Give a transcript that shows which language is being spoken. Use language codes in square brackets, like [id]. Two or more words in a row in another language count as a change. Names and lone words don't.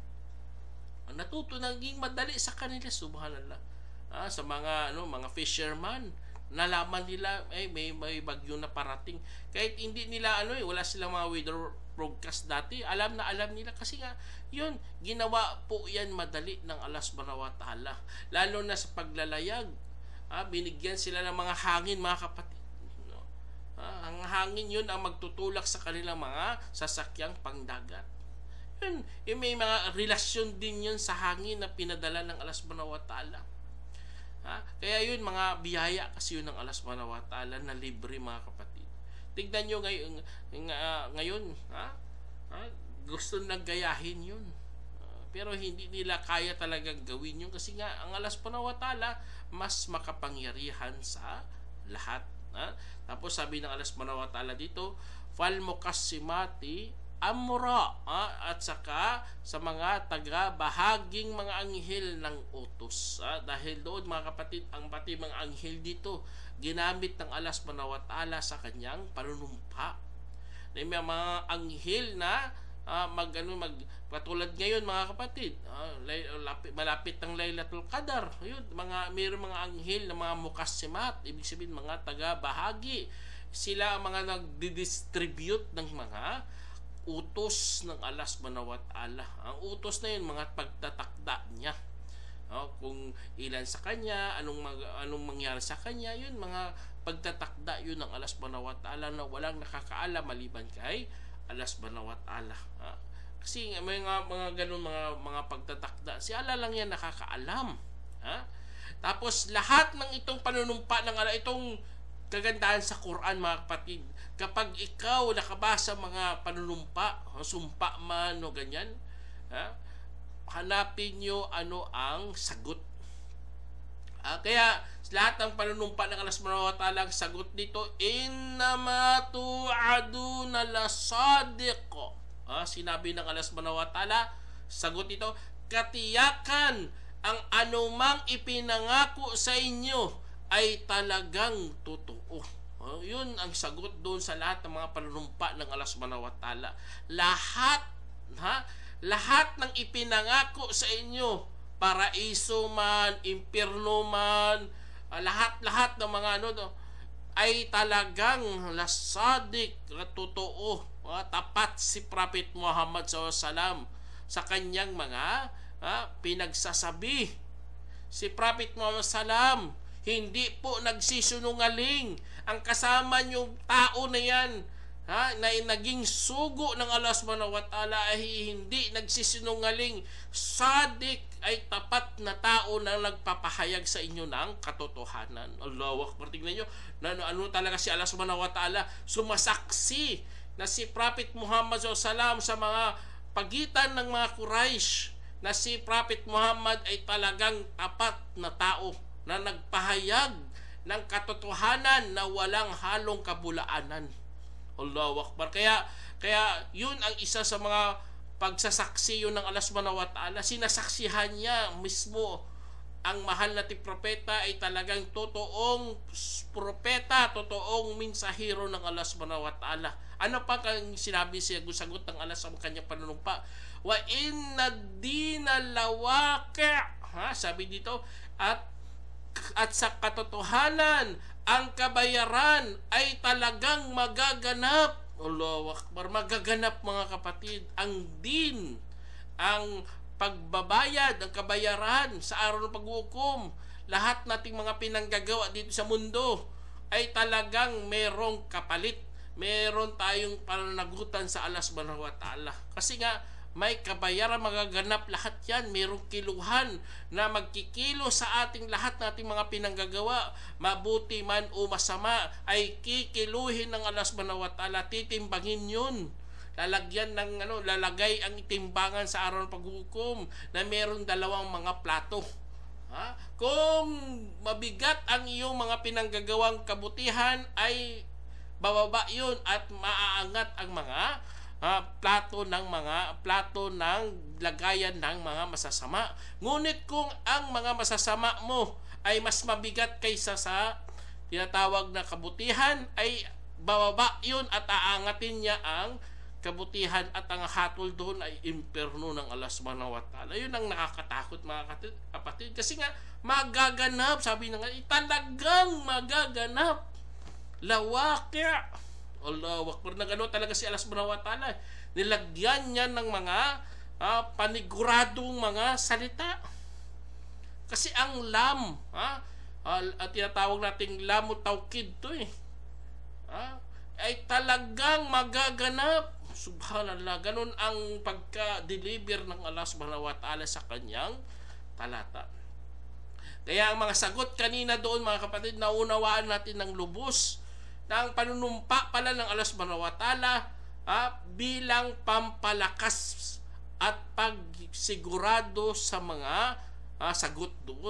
[tl] Natuto naging madali sa kanila. Subhanallah. Sa mga fisherman, nalaman nila may bagyo na parating. Kahit hindi nila wala silang mga [en] weather broadcast [tl] dati, alam nila kasi nga yun, ginawa po yan madali ng Allah [ar] سبحانه وتعالى. [tl] Lalo na sa paglalayag, binigyan sila ng mga hangin, mga kapatid. Ang hangin yun ang magtutulak sa kanilang mga sasakyang pangdagat. Yun, may mga relasyon din yun sa hangin na pinadala ng Allah [ar] سبحانه وتعالى. [tl] Kaya yun, mga biyaya kasi yun ng Allah [ar] سبحانه وتعالى [tl] na libre, mga kapatid. Tignan nyo ngayon, gusto nang gayahin yun. Pero hindi nila kaya talagang gawin yun kasi nga ang Allah [ar] سبحانه وتعالى [tl] mas makapangyarihan sa lahat. Tapos sabi ng Allah [ar] سبحانه وتعالى [tl] dito, [ar] فالمقسمات أمرا, [tl] at saka sa mga taga-bahaging mga anghel ng utos. Dahil doon, mga kapatid, ang pati mga anghel dito ginamit ng Allah [ar] سبحانه وتعالى [tl] sa kanyang panunumpa. May mga anghel na patulad ngayon, mga kapatid, malapit ng Laylatul Qadar. Mayroong mga anghel na mga mukassimat, ibig sabihin mga taga-bahagi. Sila ang mga nagdi-distribute ng mga utos ng Allah [ar] سبحانه وتعالى. [tl] Ang utos na yun, mga pagtatakda niya. Kung ilan sa kanya, anong mangyari sa kanya, yun, mga pagtatakda yun ng Allah [ar] سبحانه وتعالى [tl] na walang nakakaalam maliban kay Allah [ar] سبحانه وتعالى. [tl] Kasi may mga ganun mga pagtatakda, si Allah lang yan nakakaalam. Tapos lahat ng itong panunumpa ng Allah, itong kagandahan sa Quran, mga kapatid, kapag ikaw nakabasa mga panunumpa, sumpa man o ganyan, hanapin nyo ano ang sagot. Kaya lahat ng panunumpa ng Allah [ar] سبحانه وتعالى, [tl] ang sagot dito, [ar] إنما توعدون لصادق. [tl] Sinabi ng Allah [ar] سبحانه وتعالى, [tl] sagot dito, katiyakan ang anumang ipinangako sa inyo ay talagang totoo. Yun ang sagot doon sa lahat ng mga panunumpa ng Allah [ar] سبحانه وتعالى. [tl] Lahat ng ipinangako sa inyo, paraiso man, impyerno man, lahat ng mga ay talagang lasadik, totoo, tapat si Prophet Muhammad SAW sa kanyang mga pinagsasabi. Si Prophet Muhammad SAW hindi po nagsisinungaling. Ang kasama niyong tao na yan, na naging sugo ng Allah [ar] سبحانه وتعالى, [tl] ay hindi nagsisinungaling. Sadik ay tapat na tao na nagpapahayag sa inyo ng katotohanan. [ar] الله أكبر. [tl] Tingnan nyo, ano talaga si Allah [ar] سبحانه وتعالى, [tl] sumasaksi na si Prophet Muhammad SAW sa mga pagitan ng mga Quraysh, na si Prophet Muhammad ay talagang tapat na tao na nagpahayag ng katotohanan na walang halong kabulaanan. [ar] الله أكبر. [tl] Kaya yun ang isa sa mga pagsasaksi yun ng Allah [ar] سبحانه وتعالى. [tl] Sinasaksihan niya mismo ang mahal nating propeta ay talagang totoong propeta, totoong mensahero ng Allah [ar] سبحانه وتعالى. [tl] Ano pa kang sinabi siya, sagot ng Allah sa kanyang panunumpa? [ar] وإن الدين لواقع'. [tl] Sabi dito, at sa katotohanan, ang kabayaran ay talagang magaganap. [ar] الله أكبر, [tl] magaganap mga kapatid. Ang din, ang pagbabayad, ang kabayaran sa araw ng paghukom, lahat nating mga pinanggagawa dito sa mundo ay talagang merong kapalit. Meron tayong pananagutan sa Allah [ar] سبحانه وتعالى. [tl] Kasi nga, may kabayaran magaganap lahat yan. Merong kiluhan na magkikilo sa ating lahat nating mga pinanggagawa. Mabuti man o masama ay kikiluhin ng Allah [ar] سبحانه وتعالى. [tl] Titimbangin yun. Lalagyan ng lalagay ang timbangan sa araw ng paghukom na merong dalawang mga plato. Kung mabigat ang iyong mga pinanggagawang kabutihan ay bababa yun at maaangat ang mga plato ng lagayan ng mga masasama. Ngunit kung ang mga masasama mo ay mas mabigat kaysa sa tinatawag na kabutihan, ay bababa yun at aangatin niya ang kabutihan at ang hatol doon ay imperno ng Allah [ar] سبحانه وتعالى. [tl] Yun ang nakakatakot mga kapatid. Kasi nga magaganap, sabi na nga, talagang magaganap. [ar] لواقع. الله أكبر, [tl] na gano'n talaga si Allah [ar] سبحانه وتعالى. [tl] Nilagyan niya ng mga paniguradong mga salita. Kasi ang lam, at tinatawag nating [ar] لام توكيد [tl] to ay talagang magaganap. Subhanallah, ganun ang pagka-deliver ng Allah [ar] سبحانه وتعالى [tl] sa kanyang talata. Kaya ang mga sagot kanina doon mga kapatid, naunawaan natin ng lubos na ang panunumpa pala ng Allah [ar] سبحانه وتعالى [tl] bilang pampalakas at pagsigurado sa mga sagot doon.